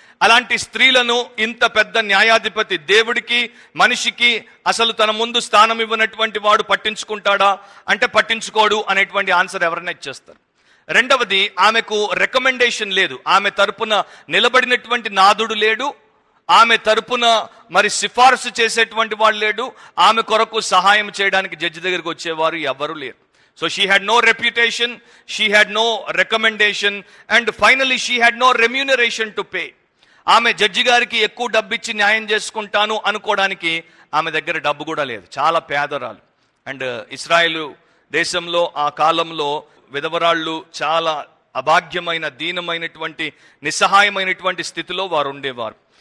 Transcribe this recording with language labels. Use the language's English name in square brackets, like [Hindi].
[Telugu] అలాంటి స్త్రీలను ఇంత పెద్ద న్యాయాధిపతి, దేవుడికి మనిషికి అసలు తన ముందు స్థానం ఇవ్వనటువంటి వాడు పట్టించుకుంటాడా అంటే పట్టించుకోడు అనేటువంటి ఆన్సర్ ఎవరైనా ఇచ్చేస్తారు. రెండవది, ఆమెకు రికమెండేషన్ లేదు. ఆమె తరపున నిలబడినటువంటి నాదుడు లేడు. ఆమె తరపున మరి సిఫార్సు చేసేటువంటి వాళ్ళు లేడు. ఆమె కొరకు సహాయం చేయడానికి జడ్జి దగ్గరికి వచ్చేవారు ఎవరు లేరు. [English] So she had no reputation, she had no recommendation, and finally she had no remuneration to pay. [Telugu] ఆమె జడ్జి గారికి ఎక్కువ డబ్బు ఇచ్చి న్యాయం చేసుకుంటాను అనుకోవడానికి ఆమె దగ్గర డబ్బు కూడా లేదు. చాలా పేదరాలు. అండ్ ఇశ్రాయేలు దేశంలో ఆ కాలంలో విధవరాళ్ళు చాలా అభాగ్యమైన, దీనమైనటువంటి, నిస్సహాయమైనటువంటి స్థితిలో వారు ఉండేవారు.